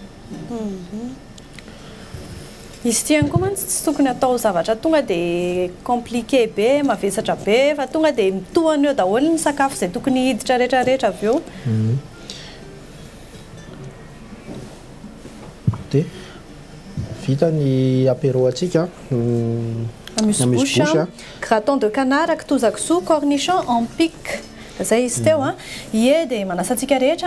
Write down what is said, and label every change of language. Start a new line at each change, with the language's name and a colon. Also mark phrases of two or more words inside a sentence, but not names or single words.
Malagasy: izy ty ihany koa mantsy tsy tokony atao zavatra tonga dia compliqué be mavesatra be fa tonga dia mitohany eo daholo ny sakafo izay tokony hiditra rehetrarehetra avy eo dia vita ny apéro atsika amuse-bouche
French: graton de canard
Malagasy: kitoza-kisoa
French: cornichon en pic
Malagasy: zay izy teo ie dia manasantsika rehetra